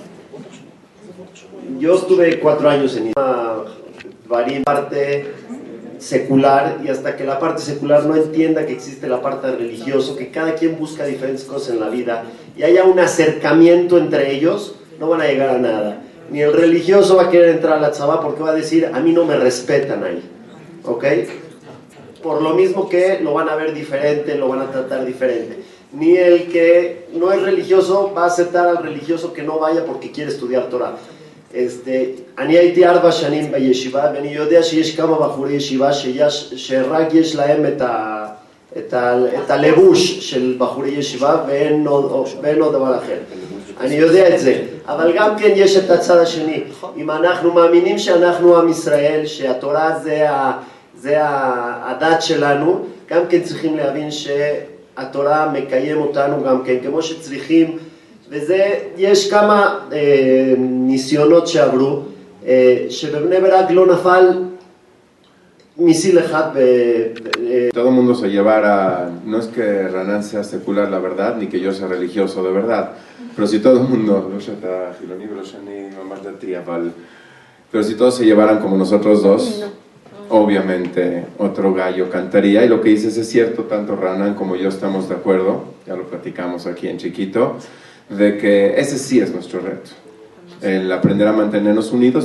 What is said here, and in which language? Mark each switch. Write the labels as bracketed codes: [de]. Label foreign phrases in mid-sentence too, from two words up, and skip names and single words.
[es] Yo estuve 4 años en varias parte secular, y hasta que la parte secular no entienda que existe la parte religiosa, que cada quien busca diferentes cosas en la vida y haya un acercamiento entre ellos, no van a llegar a nada. Ni el religioso va a querer entrar a la tzabá porque va a decir, a mí no me respetan ahí, ¿ok? Por lo mismo que lo van a ver diferente, lo van a tratar diferente. Ni el que no es religioso va a aceptar al religioso que no vaya porque quiere estudiar Torah. [he] אני הייתי 4 שנים בישיבה, ואני יודע שיש כמה בחורי ישיבה שרק יש להם את הלבוש של בחורי ישיבה ואין עוד דבר אחר. אני יודע את זה, אבל גם כן יש את הצד השני. אם אנחנו מאמינים שאנחנו עם ישראל, שהתורה זה הדת שלנו, גם כן צריכים להבין שהתורה מקיים אותנו גם כן, כמו שצריכים, וזה, יש כמה ניסיונות שעברו, שבבני ברק לא נפל misil אחד [es] Todo el mundo se llevara, no es que Ranan sea secular la verdad, ni que yo sea religioso de verdad, pero si todo el mundo, pero si todos se llevaran como nosotros dos, obviamente otro gallo cantaría, y lo que dices es cierto, tanto Ranan como yo estamos de acuerdo, ya lo platicamos aquí en chiquito, de que ese sí es nuestro reto, el aprender a mantenernos unidos.